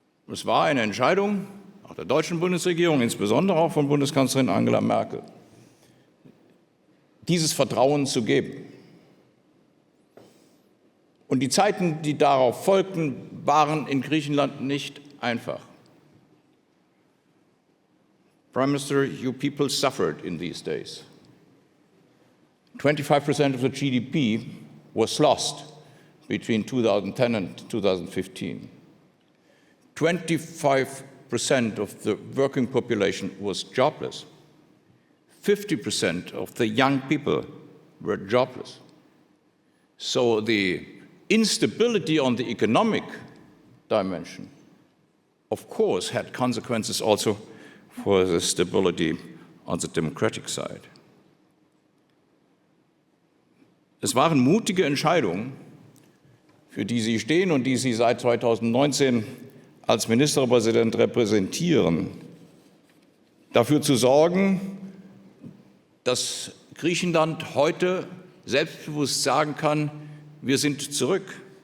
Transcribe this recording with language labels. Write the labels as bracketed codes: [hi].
[de] Es war eine Entscheidung auch der deutschen Bundesregierung, insbesondere auch von Bundeskanzlerin Angela Merkel, dieses Vertrauen zu geben. Und die Zeiten, die darauf folgten, waren in Griechenland nicht einfach. [en] Prime Minister, you people suffered in these days. 25% of the GDP was lost between 2010 and 2015. 25% of the working population was jobless. 50% of the young people were jobless. So the instability on the economic dimension, of course, had consequences also for the stability on the democratic side. [de] Es waren mutige Entscheidungen, für die Sie stehen und die Sie seit 2019 als Ministerpräsident repräsentieren, dafür zu sorgen, dass Griechenland heute selbstbewusst sagen kann, wir sind zurück.